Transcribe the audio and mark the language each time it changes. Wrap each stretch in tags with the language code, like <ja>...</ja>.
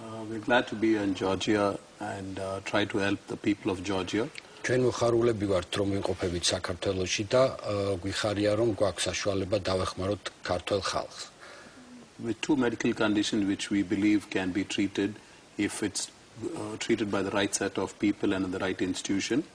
<en>We're glad to be in Georgia and try to help the people of Georgia.</en> <ka>ჩვენ მოხარულები ვართ რომ ვიმყოფებით საქართველოში და გვიხარია რომ გვაქვს საშუალება დავეხმაროთ ქართულ ხალხს.</ka> <en>With two medical conditions which we believe can be treated if it's treated by the right set of people and in the right institution.</en>